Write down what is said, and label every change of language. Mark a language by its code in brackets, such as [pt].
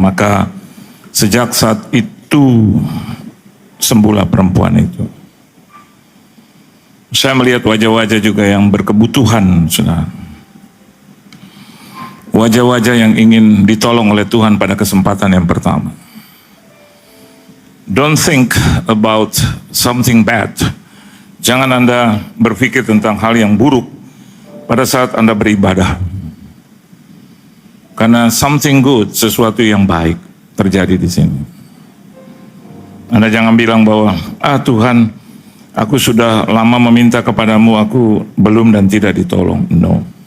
[id] Maka sejak saat itu sembuhlah perempuan itu. Saya melihat wajah-wajah juga yang berkebutuhan, saudara. Wajah-wajah yang ingin ditolong oleh Tuhan pada kesempatan yang pertama. [en] Don't think about something bad. [id] Jangan Anda berpikir tentang hal yang buruk pada saat Anda beribadah. Karena [en] something good, [id] sesuatu yang baik terjadi di sini. Anda jangan bilang bahwa, Tuhan, aku sudah lama meminta kepadamu, aku belum dan tidak ditolong. No.